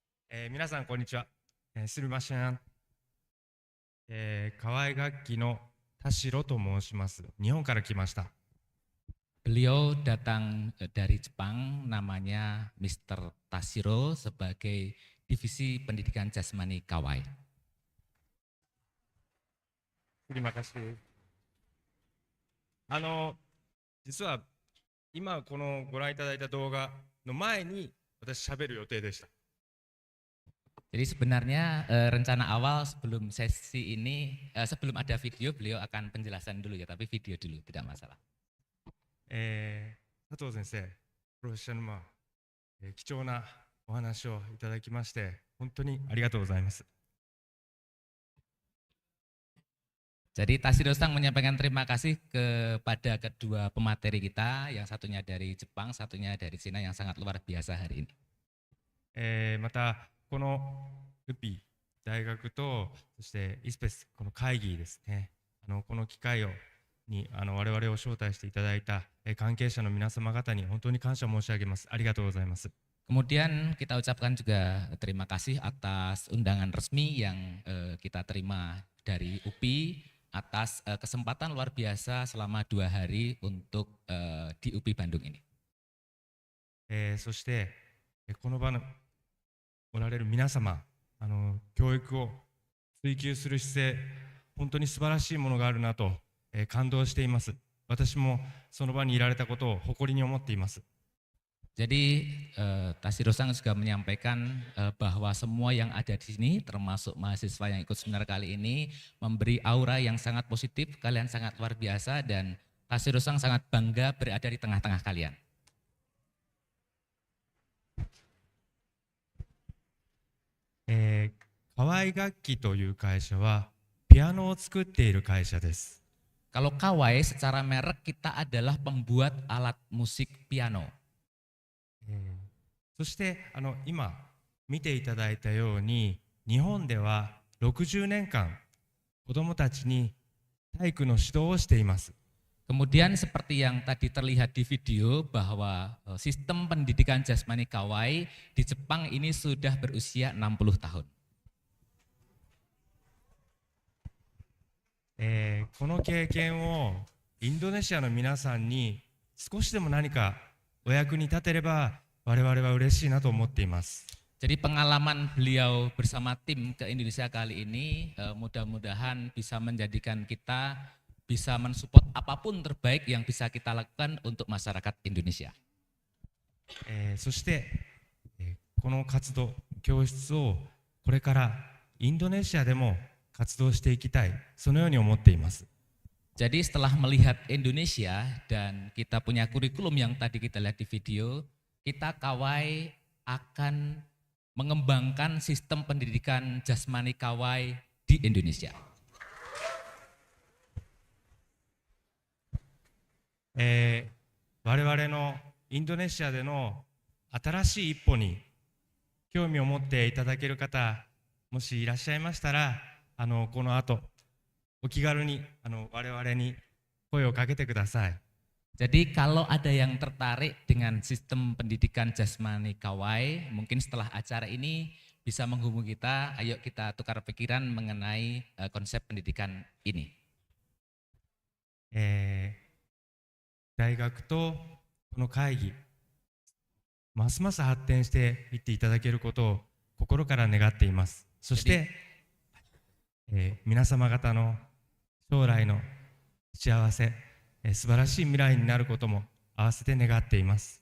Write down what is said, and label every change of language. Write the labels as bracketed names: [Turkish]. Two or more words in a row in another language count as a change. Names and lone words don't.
[Japanese] 皆さんこんにちは。すみません。河合楽器の田代と申します。日本から来ました。 [Indonesian] Beliau datang dari Jepang, namanya Mr. Tashiro sebagai Divisi Pendidikan Jasmani Kawai. Terima kasih. [Japanese] 実は今このご覧いただいた動画の前に私喋る予定でした。 [Indonesian] Jadi sebenarnya rencana awal sebelum sesi ini, sebelum ada video, beliau akan penjelasan dulu ya, tapi video dulu, tidak masalah. [Japanese] 佐藤先生、プロフェッショナル貴重なお話をいただきまして本当にありがとうございます。 [Indonesian] Jadi Tashiro Sang menyampaikan terima kasih kepada kedua pemateri kita, yang satunya dari Jepang, satunya dari Cina, yang sangat luar biasa hari ini. [Japanese] またこのウピ大学とそしてイスペスこの会議ですね、この機会に我々を招待していただいた関係者の皆様方に本当に感謝申し上げます。ありがとうございます。 [Indonesian] Kemudian kita ucapkan juga terima kasih atas undangan resmi yang kita terima dari UPI atas kesempatan luar biasa selama 2 hari untuk di UPI Bandung ini. [Japanese] そしてこの場のおられる皆様、教育を追求する姿勢、本当に素晴らしいものがあるなと感動しています。私もその場にいられたことを誇りに思っています。 [Indonesian] Jadi Tashiro Sang juga menyampaikan bahwa semua yang ada di sini, termasuk mahasiswa yang ikut seminar kali ini, memberi aura yang sangat positif. Kalian sangat luar biasa dan Tashiro Sang sangat bangga berada di tengah-tengah kalian. [Japanese] 河合楽器という会社はピアノを作っている会社です。 [Indonesian] Kalau Kawai secara merek kita adalah pembuat alat musik piano. [Japanese] そして今見ていただいたように日本では60年間子どもたちに体育の指導をしています。 [Indonesian] Kemudian seperti yang tadi terlihat di video bahwa sistem pendidikan jasmani Kawai di Jepang ini sudah berusia 60 tahun. [Japanese] この経験をインドネシアの皆さんに少しでも何かお役に立てれば我々は嬉しいなと思っています。 [Indonesian] Jadi pengalaman beliau bersama tim ke Indonesia kali ini mudah-mudahan bisa menjadikan kita bisa mensupport apapun terbaik yang bisa kita lakukan untuk masyarakat Indonesia. [Japanese] そしてこの活動教室をこれからインドネシアでも活動していきたい、そのように思っています。 [Indonesian] Jadi setelah melihat Indonesia dan kita punya kurikulum yang tadi kita lihat di video, kita Kawai akan mengembangkan sistem pendidikan jasmani Kawai di Indonesia. [Japanese] 我々のインドネシアでの新しい一歩に興味を持っていただける方、もしいらっしゃいましたら、この後お気軽に我々に声をかけてください。 [Indonesian] Jadi kalau ada yang tertarik dengan sistem pendidikan jasmani Kawai, mungkin setelah acara ini bisa menghubungi kita, ayo kita tukar pikiran mengenai konsep pendidikan ini. [Japanese] 大学とこの会議、ますます発展していっていただけることを心から願っています。そして、皆様方の将来の幸せ、素晴らしい未来になることも合わせて願っています。